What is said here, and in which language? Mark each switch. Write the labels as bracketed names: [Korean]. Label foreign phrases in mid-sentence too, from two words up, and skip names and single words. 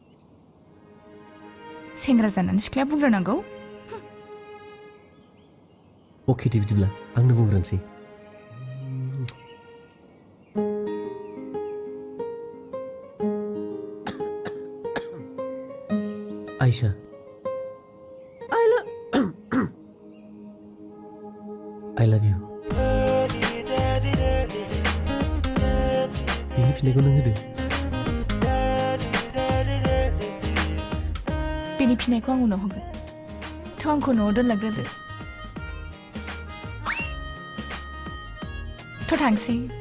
[Bodo] सेंग्रा जानानै सिख्लाया बुंग्रोनांगौ अके दे बिदिब्ला आंनो बुंग्रोनोसै आयशा [English] I love you [Bodo] बेनि फिननायखौ नों होदो बेनि फिननायखौ आं उनाव होगोन थ' आंखौ न'आव दोनलांग्रोदो थ' थांसै